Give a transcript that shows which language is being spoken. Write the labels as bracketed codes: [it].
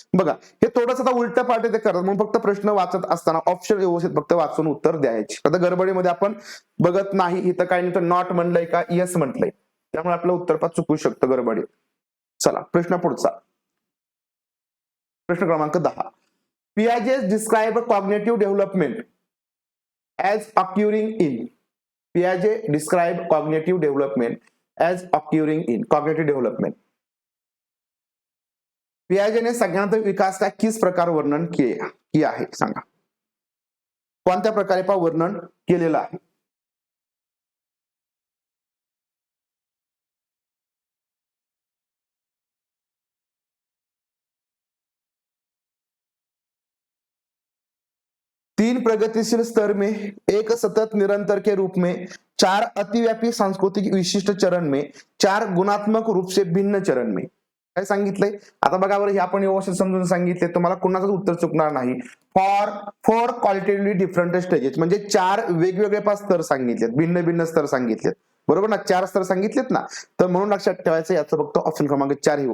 [mr] बघा हे थोडंसं आता उलट पार्ट ते करत, म्हणून फक्त प्रश्न वाचत असताना ऑप्शन व्यवस्थित फक्त वाचून उत्तर द्यायचे. आता गडबडीमध्ये आपण बघत नाही, इथं काय नाही तर नॉट म्हणलंय का यस म्हटलंय, त्यामुळे आपलं उत्तरपात चुकू शकतं गडबडीत. चला प्रश्न पुढचा, प्रश्न क्रमांक 10. [en] Piaget described cognitive development as occurring in. Piaget described cognitive development as occurring in. Cognitive development. [hi] पियाजे ने संज्ञानात्मक विकास का किस प्रकार वर्णन किया [mr] आहे सांगा. कोणत्या प्रकारे वर्णन केलेलं आहे. [hi] तीन प्रगतिशील स्तर में, एक सतत निरंतर के रूप में, 4 अतिव्यापी सांस्कृतिक विशिष्ट चरण में, 4 गुणात्मक रूप से भिन्न चरण में. [mr] काय सांगितलंय आता बघा बरं, हे आपण व्यवस्थित समजून सांगितले, तुम्हाला कुणाचंच उत्तर चुकणार नाही. [en] for 4 qualitatively different stages, [mr] म्हणजे 4 वेगवेगळे 5 स्तर सांगितलेत, भिन्न भिन्न स्तर सांगितलेत. बरोबर ना, 4 स्तर सांगितलेत ना. तर म्हणून लक्षात ठेवायचं याचं फक्त ऑप्शन क्रमांक 4 येऊ.